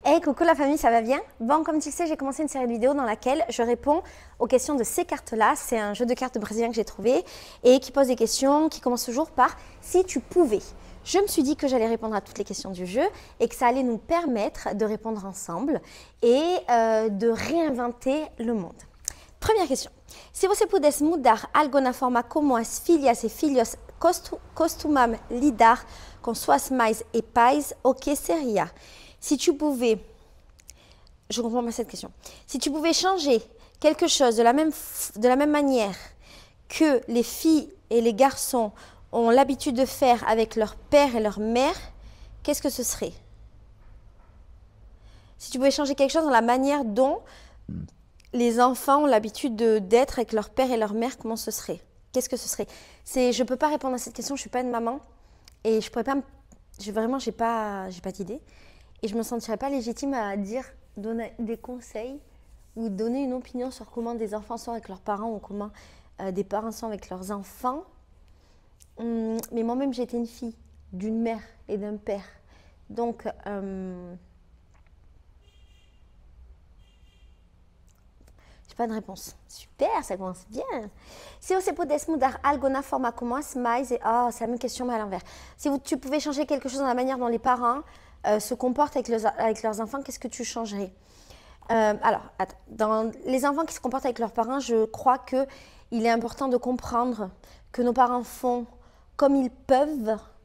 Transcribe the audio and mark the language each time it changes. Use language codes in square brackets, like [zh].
[fr] Hey, coucou la famille, ça va bien? Bon, comme tu le sais, j'ai commencé une série de vidéos dans laquelle je réponds aux questions de ces cartes-là. C'est un jeu de cartes brésilien que j'ai trouvé et qui pose des questions qui commencent toujours par « si tu pouvais ». Je me suis dit que j'allais répondre à toutes les questions du jeu et que ça allait nous permettre de répondre ensemble et de réinventer le monde. Première question. [pt] Si você pudesse mudar algo na forma como as filhas e filhos costumam lidar com suas mães e pais, o que seria? [fr] Si tu pouvais, je comprends pas cette question, si tu pouvais changer quelque chose de la même manière que les filles et les garçons ont l'habitude de faire avec leur père et leur mère, qu'est-ce que ce serait? Si tu pouvais changer quelque chose dans la manière dont les enfants ont l'habitude d'être avec leur père et leur mère, comment ce serait? Qu'est-ce que ce serait? Je ne peux pas répondre à cette question, je ne suis pas une maman et je pourrais pas, vraiment, j'ai pas d'idée. Et je ne me sentirais pas légitime à donner des conseils ou donner une opinion sur comment des enfants sont avec leurs parents ou comment des parents sont avec leurs enfants. Mais moi-même, j'ai été une fille d'une mère et d'un père. Donc, j'ai pas de réponse. Super, ça commence bien. [pt] Si você pudesse mudar algo na forma como as mães... [fr] Oh, c'est la même question, mais à l'envers. Si tu pouvais changer quelque chose dans la manière dont les parents se comportent avec leurs enfants, qu'est-ce que tu changerais? Alors, attends. Dans les enfants qui se comportent avec leurs parents, je crois qu'il est important de comprendre que nos parents font comme ils peuvent.